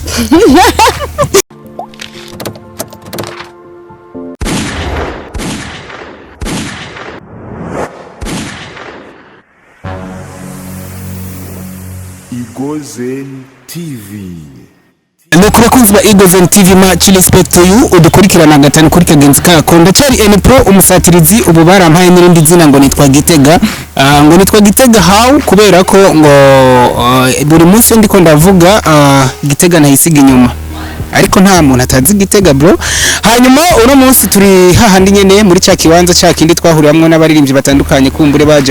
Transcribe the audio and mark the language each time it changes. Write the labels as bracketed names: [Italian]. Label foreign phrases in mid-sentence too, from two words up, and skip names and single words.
[Rundi] Igozen TV. Nukura kunzwa Igozen TV [English] much respect to you [Rundi] udukurikirana gatanu kuri kagenzi kako ndacari N-Pro umusatirizi ubu barampaye n'irindi zina ngo nitwa Gitega how kubera ko ngo buri munsi ndiko ndavuga Gitega nahisiga inyuma ariko nta muntu atazi Gitega bro hanyuma uno munsi turi hahandi nyene muri cya kibanza cya kindi twahuriramwe n'abaririmbyi batandukanye kumbure baje